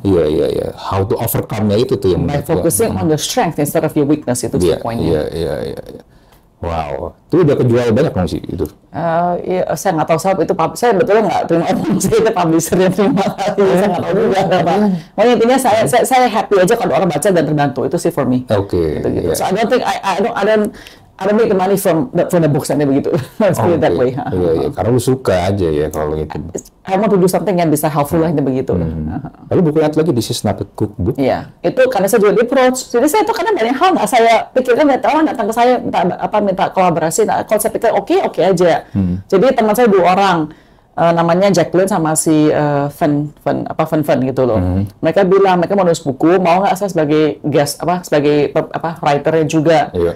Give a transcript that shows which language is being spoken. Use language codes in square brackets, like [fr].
[id] Iya. [en] How to overcome- [id] nya itu tuh yang. [en] By focusing on the strength instead of your weakness [id] itu poinnya. Iya. Wow, itu udah kejual banyak dong sih itu? Iya, saya nggak tahu sebab itu saya betulnya nggak terima sih itu publishernya terima kasih. Saya nggak tahu juga apa. Pokoknya intinya saya happy aja kalau orang baca dan terbantu itu sih [en] for me. [id] Oke. Gitu. [en] So I don't think I don't make the money from the books and begitu. Let's put it that way. [id] Iya. Karena lu suka aja ya kalau gitu. [en] I want to do something [id] yang bisa [en] helpful lah begitu. [id] Lalu bukunya lagi This is not a cookbook. Iya, itu karena saya juga di approach. Jadi saya tuh kadang banyak hal nggak saya pikirkan, orang datang ke saya minta kolaborasi. Nah, kalau saya pikir oke aja. Jadi teman saya 2 orang. Namanya Jacqueline sama si Fen gitu loh. Mereka bilang mereka mau nulis buku, mau nggak saya sebagai guest sebagai writernya juga.